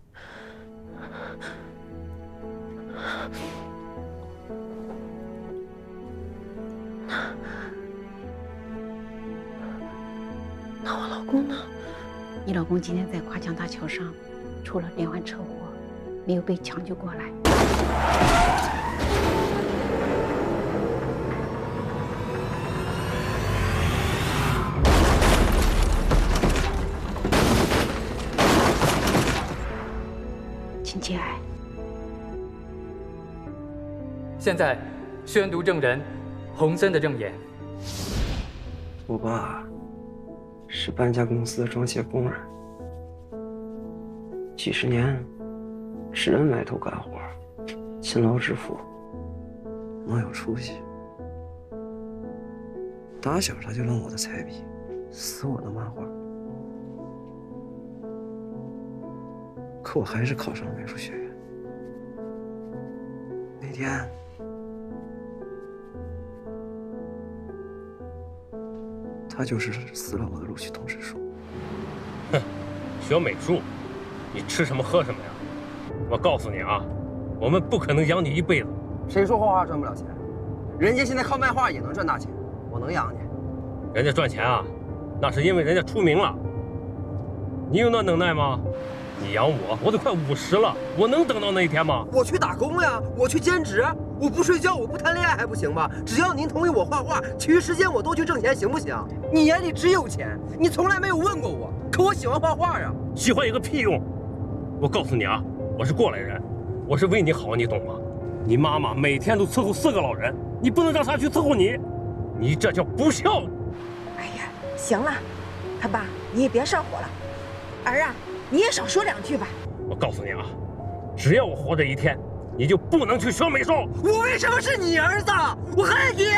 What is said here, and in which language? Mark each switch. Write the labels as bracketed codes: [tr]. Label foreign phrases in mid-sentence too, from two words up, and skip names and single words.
[zh] 那我老公呢？你老公今天在跨江大橋上出了連環車禍，沒有被搶救過來。节哀。現在宣讀證人洪森的證言。我爸是搬家公司的裝卸工人，幾十年只認埋頭幹活，勤勞致富，蠻有出息。打小他就扔我的彩筆， 撕我的漫畫，可我还是考上了美术学院。那天，他就是撕了我的录取通知书。哼，学美术，你吃什么喝什么呀？我告诉你啊，我们不可能养你一辈子。谁说画画賺不了錢？人家現在靠賣畫也能賺大錢，我能養你。人家賺錢啊，那是因為人家出名了。你有那能耐嗎？你養我，我都快50了，我能等到那一天嗎？我去打工呀，我去兼職，我不睡覺，我不談戀愛還不行嗎？只要您同意我畫畫，其餘時間我都去掙錢，行不行？你眼裡只有錢，你從來沒有問過我，可我喜歡畫畫呀。喜歡有個屁用！我告訴你啊，我是過來人，我是為你好，你懂嗎？你媽媽每天都伺候 4個老人，你不能讓她去伺候你，你這叫不孝。哎呀，行了，他爸，你也別上火了。兒啊，你也少說2句吧。我告訴你啊，只要我活着一天，你就不能去學美術。我為什麼是你兒子？我恨你！